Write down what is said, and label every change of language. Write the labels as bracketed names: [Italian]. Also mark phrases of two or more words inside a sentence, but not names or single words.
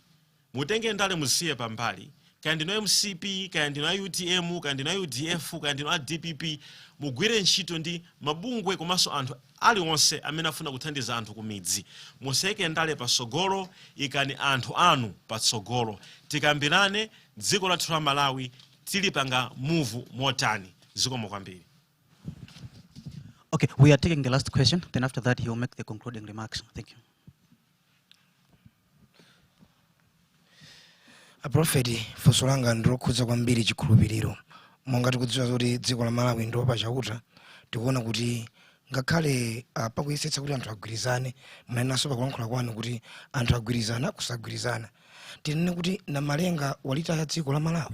[Nyanja] Mutenge ndale musiye pambali, kaya ndino MCP, kaya ndino UTM, kaya ndino UDF, kaya ndino DPP, mugwire ntchito ndi mabungwe komanso anthu aliwonse amene afuna kuthandiza anthu ku midzi. Museke ndale patsogolo, ikani anthu anu patsogolo. Tikambirane dziko lathu la Malawi tilipanga move motani. Zikomo kwambiri. [English] Okay, we are taking the last question. Then after that, he will make the concluding remarks. Thank you. [Nyanja] A prophet funso langa ndilokhudza kwambiri chikhulupiriro. Monga tikudziwa kuti dziko la Malawi ndi pachauta, tikuona kuti ngakhale pakuyesetsa kuti anthu agwirizane, mnanenaso pakulankhula kwanu kuti anthu agwirizana kusagwirizana. Tinene kuti na malenga walitaya dziko la Malawi.